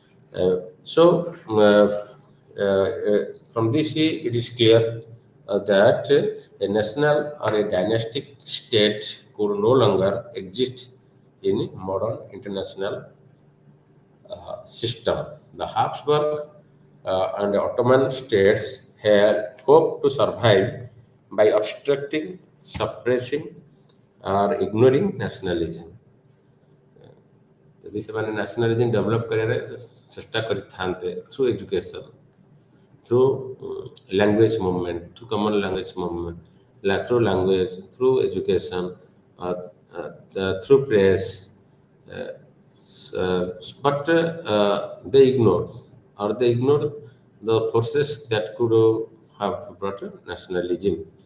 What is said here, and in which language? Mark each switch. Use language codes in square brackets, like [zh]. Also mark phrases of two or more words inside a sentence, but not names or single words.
[en] From this it is clear that a national or a dynastic state could no longer exist in modern international system. The Habsburg and Ottoman states had hoped to survive by obstructing, suppressing, or ignoring nationalism. [or] ଯଦି ସେମାନେ ନ୍ୟାସନାଲିଜିମ୍ ଡେଭଲପ୍ କରିବାରେ ଚେଷ୍ଟା କରିଥାନ୍ତେ [en] through education, through language movement, through common language movement, through language, through education, uh, through press, uh, but they ignored, the forces that could have brought nationalism.